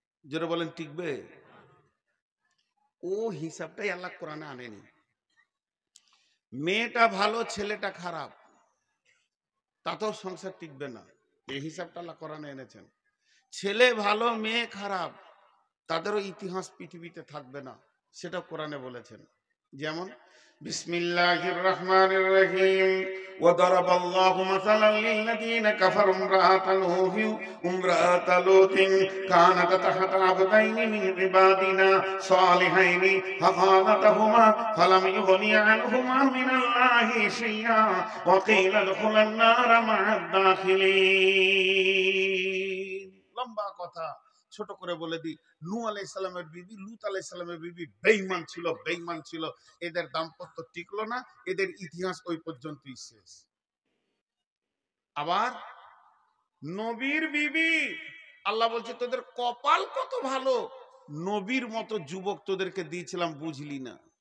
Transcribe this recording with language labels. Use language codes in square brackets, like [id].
[bn] জোরে বলেন টিকবে? ও হিসাবটাই আল্লাহ কোরআনে আনেনি। মেয়েটা ভালো ছেলেটা খারাপ, তাতেও সংসার টিকবে না। এই হিসাবটা আল্লাহ কোরআনে এনেছেন। ছেলে ভালো মেয়ে খারাপ, তাদেরও ইতিহাস পৃথিবীতে থাকবে না, সেটা কোরআনে বলেছেন। [ar] যেমন বিসমিল্লাহির রহমানির রহিম وضرب الله مثلا للذين كفروا امرأة نوح وامرأة لوط كانتا تحت عبدين من عبادنا صالحين فخانتهما فلم يغنيا عنهما من الله شيئا وقيل ادخلا النار مع الداخلين। [bn] লম্বা কথা ছোট করে বলে দিই, নূহ আলাইহিস সালামের বিবি লূত আলাইহিস সালামের বিবি বেঈমান ছিল। এদের দাম্পত্য টিকলো না, এদের ইতিহাস ওই পর্যন্তই শেষ। আবার নবীর বিবি, আল্লাহ বলছে তোদের কপাল কত ভালো, নবীর মতো যুবক তোদেরকে দিয়েছিলাম, বুঝলি না।